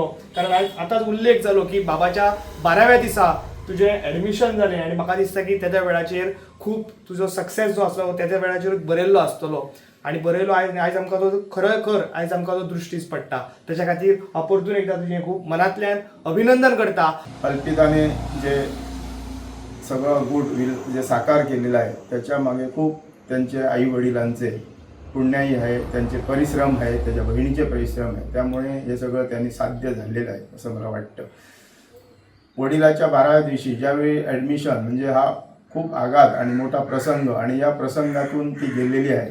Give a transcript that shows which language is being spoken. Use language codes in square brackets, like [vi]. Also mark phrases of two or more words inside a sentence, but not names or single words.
[kok] कारण आयज आतांच उल्लेख जालो की बाबाच्या 12व्या दिसा तुजें एडमिशन जालें आनी म्हाका दिसता की तेज्या वेळाचेर खूब तुजो सक्सेस जो आसलो तेज्या वेळाचेरूच बरयल्लो आसतलो आनी बरयलो आयज आमकां तो खरोखर आयज आमकां तो दृश्टीस पडटा. तेच्या खातीर हांव परतून एकदां तुजें खूब मनांतल्यान अभिनंदन करता. [mr] अल्पिताने जे सगळं गुडविल जे साकार केलेलं आहे त्याच्या मागे खूप त्यांचे आई वडिलांचे पुण्याई आहे, त्यांचे परिश्रम आहे, त्याच्या बहिणीचे परिश्रम आहे. त्यामुळे हे सगळं त्यांनी साध्य झालेलं आहे असं मला वाटतं. वडिलाच्या 12व्या दिवशी ज्यावेळी ॲडमिशन म्हणजे हा खूप आघात आणि मोठा प्रसंग आणि या प्रसंगातून ती गेलेली आहे.